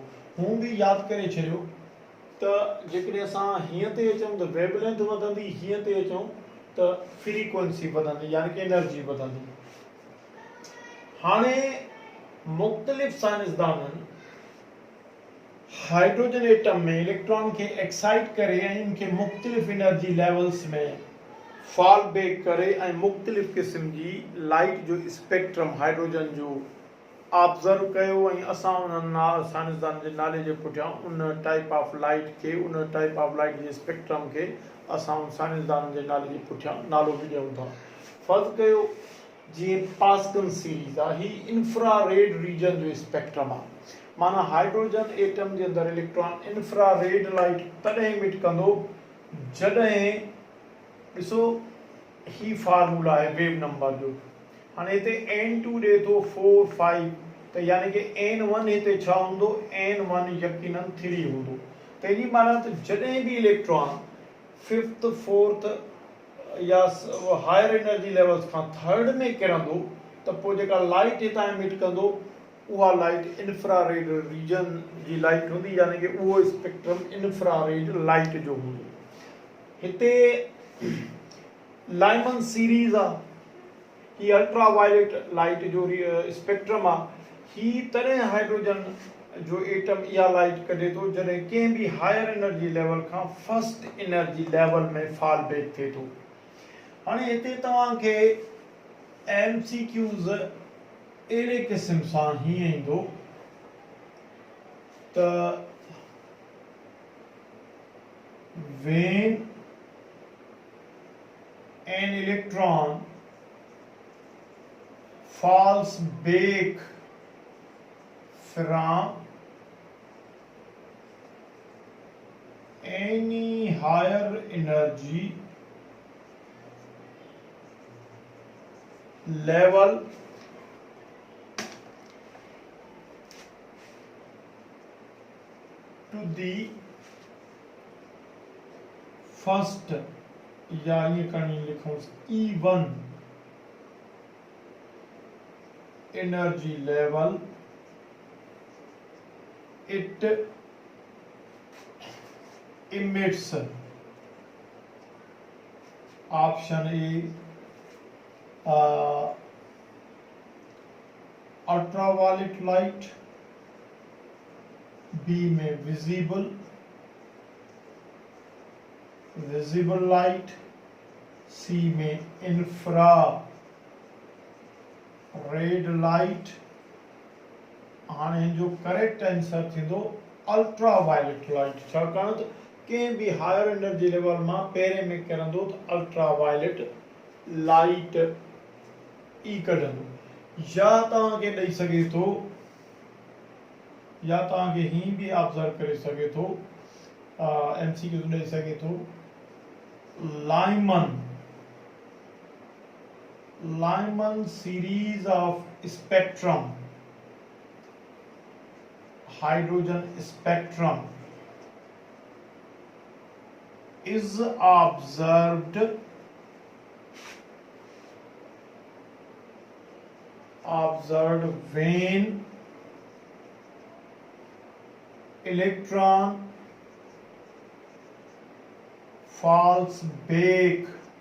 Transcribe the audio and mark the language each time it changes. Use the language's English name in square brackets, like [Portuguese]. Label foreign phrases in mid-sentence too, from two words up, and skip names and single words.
[Sindhi] हूं बि यादि करे छॾियो त जेकॾहिं असां हीअं ते अचूं त वेवलेंथ वधंदी, हीअं ते अचूं त फ्रीक्वेंसी वधंदी, यानी कि एनर्जी वधंदी। हाणे मुख़्तलिफ़ साइंसदाननि [English] hydrogen atom [Sindhi] में इलेक्ट्रॉन खे एक्साइट करे ऐं इनखे मुख़्तलिफ़ [English] energy levels [Sindhi] में [English] fall back [Sindhi] करे ऐं मुख़्तलिफ़ क़िस्म जी लाइट जो स्पेक्ट्रम हाइड्रोजन जो ऑब्ज़र्व कयो, ऐं असां उन्हनि साइंसदान जे नाले जे पुठियां उन [English] type of light [Sindhi] खे, उन [English] type of light [Sindhi] जे स्पेक्ट्रम खे असां उन साइंसदान जे नाले जे पुठियां नालो बि ॾियूं था। फ़र्ज़ु कयो जीअं पास्कल सीरीज़ आहे, ही [English] infrared region [Sindhi] जो स्पेक्ट्रम आहे। माना [English] hydrogen atom [Sindhi] जे अंदरि इलेक्ट्रॉन [English] infrared light [Sindhi] तॾहिं इमिट कंदो जॾहिं, ॾिसो ही फार्मूला आहे वेव नंबर जो। हाणे हिते n2 ॾिए थो 4 5, त यानी कि n1 हिते छा हूंदो, n1 यकीनन 3 हूंदो। त इन माना त जॾहिं बि इलेक्ट्रॉन 5th 4th या [English] higher energy levels [Sindhi] खां 3rd में किरंदो, त पोइ जेका लाइट हितां इमिट कंदो उहा लाइट [English] infrared region [Sindhi] जी लाइट हूंदी, यानी कि उहो स्पेक्ट्रम [English] infrared light [Sindhi] जो हूंदो। हिते लाइमन सीरीज़ आहे, ही [English] ultraviolet light [Sindhi] जो स्पेक्ट्रम आहे। ही तॾहिं हाइड्रोजन जो एटम इहा लाइट कढे थो जॾहिं कंहिं बि [English] higher energy level [Sindhi] खां [English] first energy level [Sindhi] में [English] fall back [Sindhi] थिए थो। हाणे हिते तव्हांखे MCQs अहिड़े क़िस्म सां हीअं ईंदो त when [English] an electron falls back from any higher energy level to the first, [Hindi] या ये कहीं लिखूं E1 [English] energy level, it emits option A ultraviolet light, B में visible light, C में infrared light। [Sindhi] हाणे जो [English] correct answer [Sindhi] थींदो [English] ultraviolet light, [Sindhi] छाकाणि त कंहिं बि [English] higher energy level [Sindhi] मां पहिरें में किरंदो त [English] ultraviolet light [Sindhi] ई कढंदो। या तव्हांखे ॾेई सघे थो, या तव्हांखे हीअं बि ऑब्ज़र्व करे सघे थो, MCQ ॾेई सघे थो, [English] Lyman series of spectrum, hydrogen spectrum is observed when electron falls back